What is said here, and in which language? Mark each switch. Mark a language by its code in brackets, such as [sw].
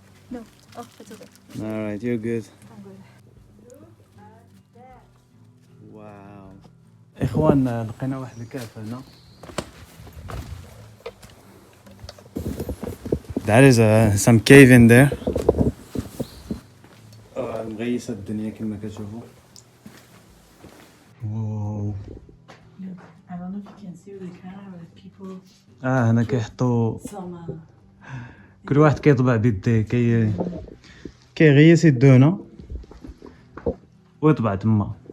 [en] No. Oh, it's okay. Alright, you're good. I'm good. Look at that. [ar] واو. اخوان لقينا واحد الكهف هنا. [en] There is some cave in there. [ar] مغيسة الدنيا كما كتشوفوا. واو. [en] I don't know if you can see with the camera, but people [ar] هنا كيحطوا [en] some [ar] كل واحد كيطبع بيديه كيغيس يدو هنا ويطبع تما.